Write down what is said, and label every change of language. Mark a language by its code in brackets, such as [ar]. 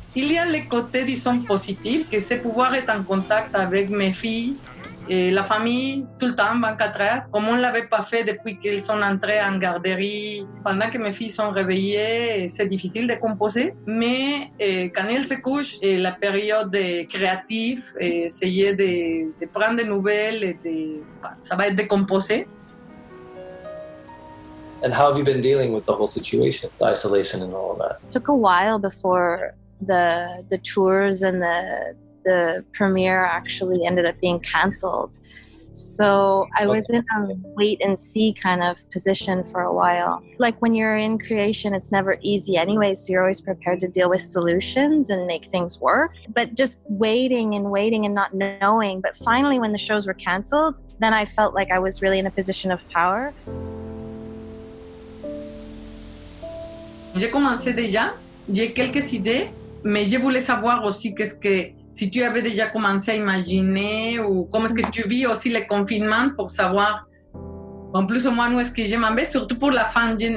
[fr] Il y a les côtés, disons, positifs, que c'est pouvoir être en contact avec mes filles et la famille tout le temps, 24 heures, comme on ne l'avait pas fait depuis qu'elles sont entrées en garderie. Pendant que mes filles sont réveillées, c'est difficile de composer, mais quand elles se couchent, la période créative, essayer de prendre des nouvelles, ça va être de composer. [en] And how have you been dealing with the whole situation, the isolation and all of that? It took a while before the tours and the premiere actually ended up being canceled. So I was in a wait and see kind of position for a while. Like when you're in creation, it's never easy anyway, so you're always prepared to deal with solutions and make things work. But just waiting and not knowing. But finally, when the shows were canceled, then I felt like I was really in a position of power. [fr] J'ai commencé déjà, j'ai quelques idées, mais je voulais savoir aussi si tu avais déjà commencé à imaginer ou comment est-ce que tu vis aussi le confinement pour savoir, en plus ou moins où est-ce que je m'en vais, surtout pour la fin.